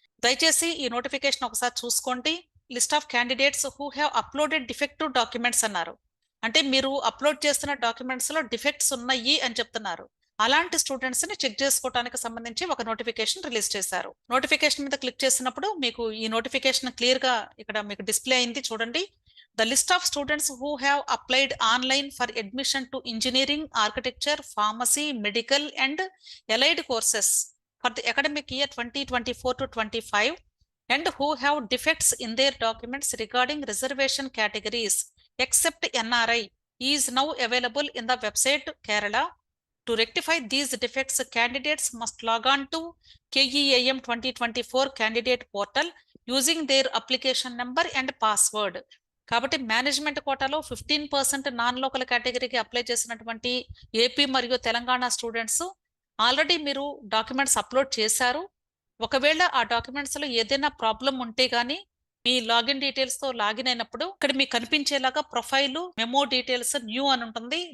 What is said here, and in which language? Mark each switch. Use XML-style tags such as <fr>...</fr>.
<te>దయచేసి ఈ నోటిఫికేషన్ ఒకసారి చూసుకోండి.</te> <en>list of candidates who have uploaded defective documents</en> <te>అన్నారు. అంటే మీరు అప్లోడ్ చేస్తున్న డాక్యుమెంట్స్ లో డిఫెక్ట్స్ ఉన్నాయి అని చెప్తున్నారు. అలాంటి స్టూడెంట్స్ ని చెక్ చేసుకోవడానికి సంబంధించి ఒక నోటిఫికేషన్ రిలీజ్ చేశారు. నోటిఫికేషన్ మీద క్లిక్ చేసినప్పుడు మీకు ఈ నోటిఫికేషన్ క్లియర్ గా ఇక్కడ మీకు డిస్ప్లే అయింది, చూడండి.</te> <en>The list of students who have applied online for admission to engineering, architecture, pharmacy, medical and allied courses for the academic year 2024 to 25 and who have defects in their documents regarding reservation categories except NRI is now available in the website Kerala. To rectify these defects, candidates must log on to KEAM 2024 candidate portal using their application number and password.</en> <te>కాబట్టి management కోటాలో 15% non local కేటగిరీకి apply చేసినటువంటి AP మరియు Telangana students already మీరు documents upload చేశారు. ఒకవేళ ఆ documents లో ఏదైనా ప్రాబ్లం ఉంటే గానీ మీ లాగిన్ డీటెయిల్స్ తో లాగిన్ అయినప్పుడు ఇక్కడ మీకు కనిపించేలాగా ప్రొఫైల్ మెమో డీటెయిల్స్ న్యూ అని ఉంటుంది.</te>